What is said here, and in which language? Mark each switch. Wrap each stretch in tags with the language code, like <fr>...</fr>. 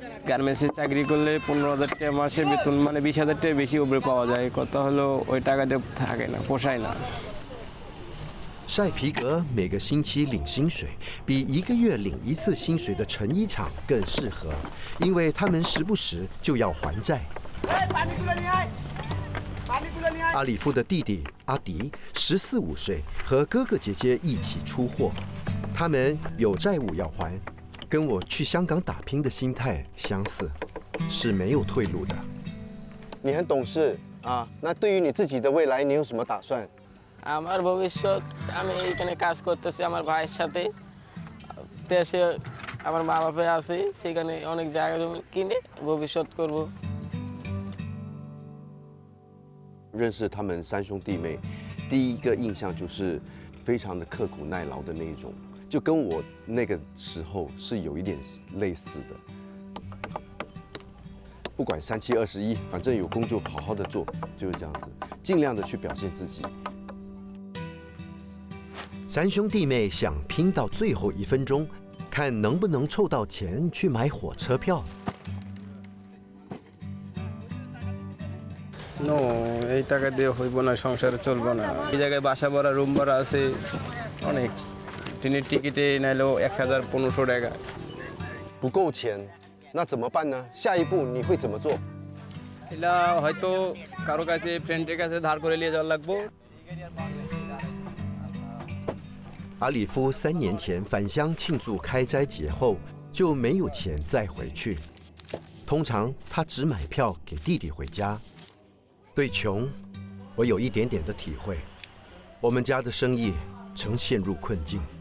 <bn>গার্মেন্টসে চাকরি করলে 15,000 টাকা মাসে বেতন, মানে 20,000 টাকা বেশি উপরে পাওয়া যায়। কথা হলো ওই টাকাতে থাকে না, পোষায় না।</bn> <zh>晒皮革每个星期领薪水，比一个月领一次薪水的成衣厂更适合，因为他们时不时就要还债。阿里夫的弟弟阿迪14、15岁，和哥哥姐姐一起出货，他们有债务要还，跟我去香港打拼的心态相似，是没有退路的。你很懂事啊，那对于你自己的未来，你有什么打算？</zh> <bn>আমার ভবিষ্যৎ, আমি এখানে কাজ করতেছি আমার ভাইয়ের সাথে। দেশে আমার মা বাবা আছে, সেখানে অনেক জায়গা জমি কিনে ভবিষ্যৎ করব।</bn> <zh>认识他们3兄弟妹，第一个印象就是非常的刻苦耐劳的那一种，就跟我那个时候是有一点类似的。不管3721，反正有工作好好的做，就是这样子，尽量的去表现自己。三兄弟妹想拼到最后1分钟，看能不能凑到钱去买火车票。</zh> <bn>নো, এই টাকা দিয়ে হইব না, সংসারে চলবো না। এই জায়গায় বাসা ভাড়া, রুম ভাড়া আছে অনেক। ট্রেনের টিকিটে নাইলেও 1,000-1,500 টাকা।</bn> <zh>不够钱，那怎么办呢？下一步你会怎么做？</zh> <bn>এটা হয়তো কারো কাছে, ফ্রেন্ডের কাছে ধার করে নিয়ে যাওয়া লাগবো।</bn> <zh>阿里夫3年前返乡庆祝开斋节后，就没有钱再回去。通常他只买票给弟弟回家。对穷，我有一点点的体会。我们家的生意曾陷入困境。</zh>